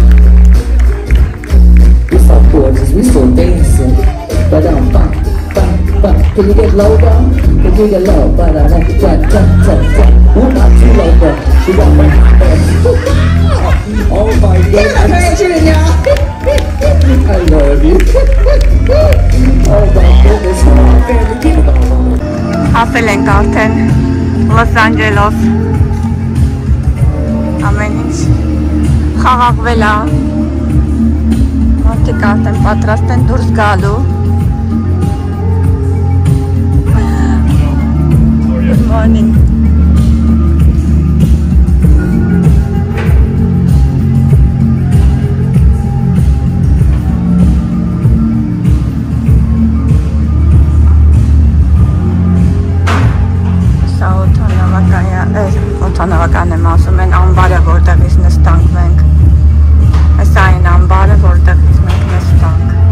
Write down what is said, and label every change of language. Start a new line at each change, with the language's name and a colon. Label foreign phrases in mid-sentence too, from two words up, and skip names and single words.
English: Gorgeous, we still dancing, but can you get low down? Can you get low? But I like it, we're not too low, but she got my Oh my God, I love you. Oh my goodness, come on, baby, keep it on.
Armenian: Հասել ենք արդեն Los Angeles ամեն ինչ խաղաղվել է Մարդիկ արդեն պատրաստ են դուրս գալու
English: Good morning
Armenian: Սա օդանավական եմ ասում են ամբարը որտեղից նստանք մենք Այս այն ամբարը որտեղից մենք նստանք